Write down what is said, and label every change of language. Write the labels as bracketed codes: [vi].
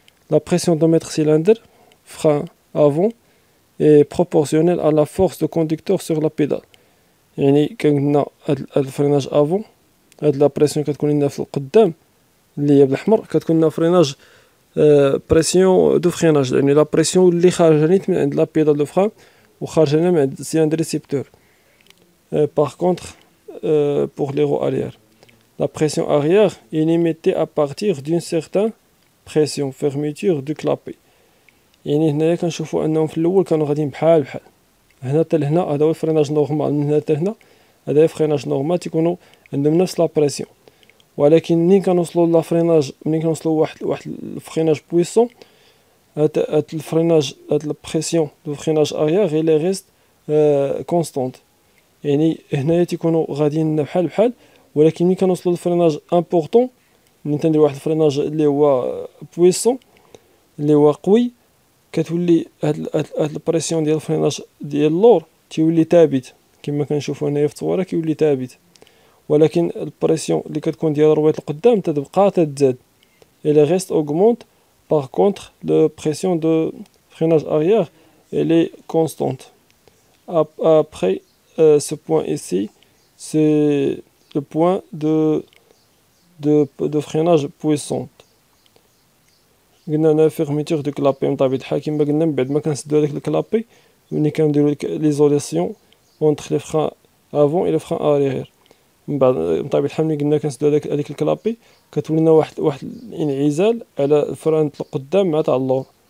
[ar] لا بريسيون دو متر سيلندر فران افون اي بروبورسيونيل [fr] à la force de conducteur sur la pédale، [ar] يعني كان هاد الفريناج افون هاد لا بريسيون كتكون لنا في القدام اللي هي بالاحمر كتكون لنا فريناج بريسيون دو فريناج، يعني لا بريسيون اللي خارجه نيت من عند لا بيدال دو فران وخارجه لنا من عند السيلندر ريسيبتور. [fr] باغ كونطخ pour les roues arrière la pression arrière est limitée à partir d'une certaine pression fermeture du clapet. [ar] يعني هنايا كنشوفوا انهم في الاول كانوا غاديين بحال هنا حتى لهنا هذا هو الفريناج نورمال، من هنا حتى هنا هذا هو فريناج نورمال تيكونوا عندهم نفس لا بريسيون، ولكن ملي كنوصلوا لا فريناج ملي كنوصلوا واحد الفريناج بويسون هاد الفريناج هاد البريسيون دو فريناج اريير غي لي ريست كونستانت، يعني هنايا تيكونوا غاديين بحال ولكن ملي كنوصلوا للفريناج امبورطون ملي تندير واحد الفريناج اللي هو بويسون اللي هو قوي كتولي هاد البريسيون ديال الفريناج ديال اللور تيولي ثابت كما كنشوفوا هنايا في التصويره كيولي ثابت، ولكن البريسيون اللي كتكون ديال الرويط القدام تتبقى تتزاد [fr] et le reste augmente. Par contre la pression de freinage arrière elle est constante. Après ce point ici c'est le point de freinage puissante. [ar] قلنا هنا فيرميتور دو كلابي من طبيعة الحال كما قلنا من بعد ما كنسدو هذاك الكلابي ملي كنديرو ليزولاسيون اونتر لي فران افون اي لي فران اريير. من بعد بطبيعة الحال ملي قلنا كنسدو هذيك الكلابي كتولي لنا واحد الانعزال على الفران القدام مع تاع اللور.